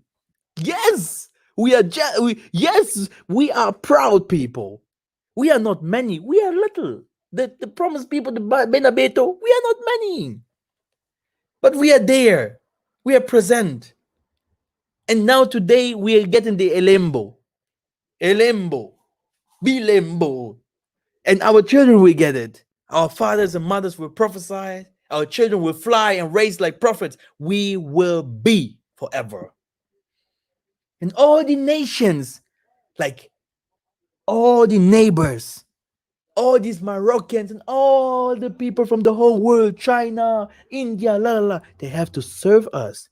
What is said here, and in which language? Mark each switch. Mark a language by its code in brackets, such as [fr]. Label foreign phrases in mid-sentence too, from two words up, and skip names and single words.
[en] Yes, we are. Yes, we are proud people. We are not many. We are little. The promised people, the Benabeto, we are not many. But we are there. We are present. And now today we are getting the Elembo. Elembo. Bilembo. And our children will get it. Our fathers and mothers will prophesy. Our children will fly and raise like prophets. We will be forever. And all the nations, like all the neighbors, all these Moroccans and all the people from the whole world, China, India, they have to serve us.